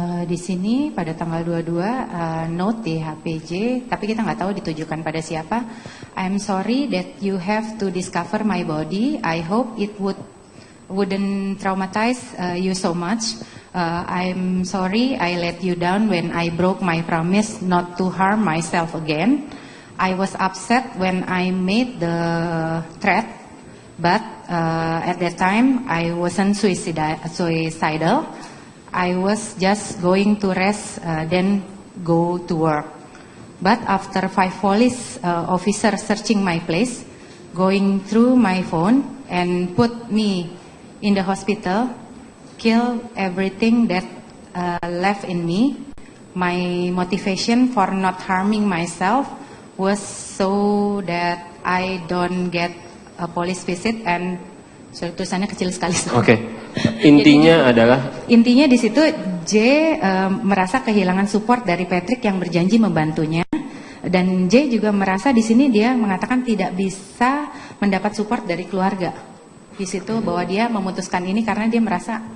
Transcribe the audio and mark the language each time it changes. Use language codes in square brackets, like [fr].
[id] Di sini pada tanggal 22 note di HPJ, tapi kita nggak tahu ditujukan pada siapa. [en] I'm sorry that you have to discover my body. I hope it wouldn't traumatize you so much. I'm sorry I let you down when I broke my promise not to harm myself again. I was upset when I made the threat, but at that time I wasn't suicidal. I was just going to rest, then go to work. But after 5 police officers searching my place, going through my phone and put me in the hospital, kill everything that left in me. My motivation for not harming myself was so that I don't get a police visit and [id] tulisannya kecil sekali. Oke. Intinya intinya di situ J merasa kehilangan support dari Patrick yang berjanji membantunya, dan J juga merasa di sini dia mengatakan tidak bisa mendapat support dari keluarga. Di situ bahwa dia memutuskan ini karena dia merasa